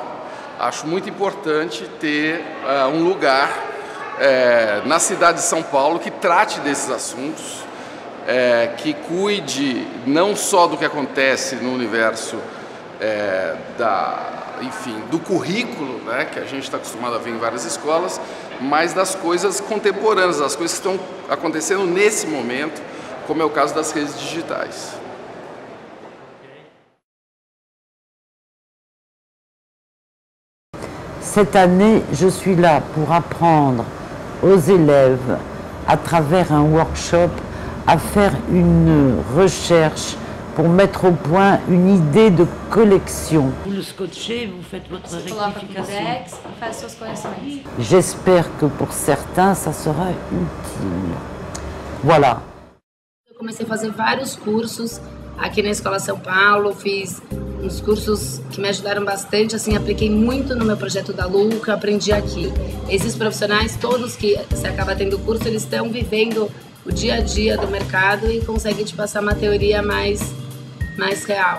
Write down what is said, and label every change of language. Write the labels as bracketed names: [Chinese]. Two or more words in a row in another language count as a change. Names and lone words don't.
[Portuguese] Acho muito importante ter um lugar na cidade de São Paulo que trate desses assuntos, que cuide não só do que acontece no universo do currículo, né, que a gente está acostumado a ver em várias escolas, mas das coisas contemporâneas, das coisas que estão acontecendo nesse momento, como é o caso das redes digitais. [French] Cette année, je suis là pour apprendre aux élèves, à travers un workshop, à faire une recherche pour mettre au point une idée de collection. Vous le scotchez, vous faites votre rectification. J'espère que pour certains, ça sera utile. Voilà. [Portuguese] Eu comecei a fazer vários cursos aqui na Escola São Paulo, fiz uns cursos que me ajudaram bastante, assim, apliquei muito no meu projeto da Lu, que eu aprendi aqui. Esses profissionais, todos que você acaba tendo curso, eles estão vivendo o dia a dia do mercado e conseguem te passar uma teoria mais real.